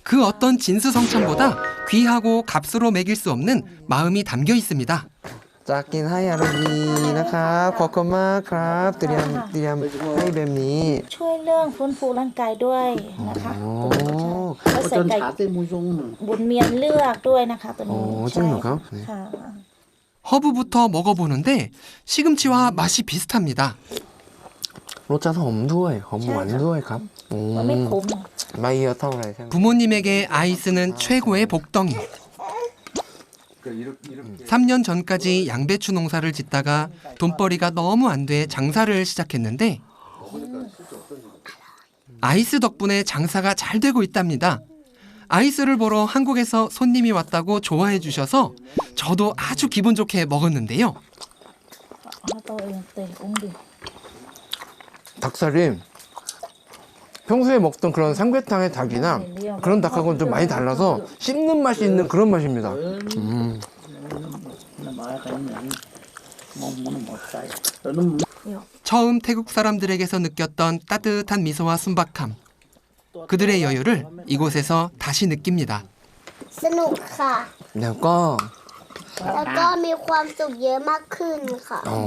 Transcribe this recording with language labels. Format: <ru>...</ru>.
<ko>그 어떤 진수성찬보다 귀하고 값으로 매길 수 없는 마음이 담겨 있습니다.</ko> <th>จะกินให้อร่อยดีนะครับขอบคุณมากครับเตรียมให้แบบนี้ ช่วยเรื่องฟื้นฟูร่างกายด้วยนะคะ โอ้ ก็ใส่ไก่บุญเมียนเลือกด้วยนะคะตัว โอ้ นี้ จริงเหรอครับ</th> <ko>네.</ko> <th>ค่ะ</th> <ko>허브부터 먹어보는데 시금치와 맛이 비슷합니다.</ko> <th>รสชาติหอมด้วยหอมหวานด้วยครับ มันไม่ขม ไม่เยอะเท่าไหร่ใช่ไหม</th> <ko>부모님에게 아이스는 최고의 복덩이. 3년 전까지 양배추 농사를 짓다가 돈벌이가 너무 안 돼 장사를 시작했는데 아이스 덕분에 장사가 잘 되고 있답니다. 아이스를 보러 한국에서 손님이 왔다고 좋아해 주셔서 저도 아주 기분 좋게 먹었는데요.</ko> <th>เอาตัวเองเตะอุ้งดิ</th> <ko>닭살이 평소에 먹던 그런 삼계탕의 닭이나 그런 닭하고는 좀 많이 달라서 씹는 맛이 있는 그런 맛입니다. 처음 태국 사람들에게서 느꼈던 따뜻한 미소와 순박함. 그들의 여유를 이곳에서 다시 느낍니다.</ko> <th>สนุกค่ะ แล้วก็ แล้วก็มีความสุขเยอะมากขึ้นค่ะ</th>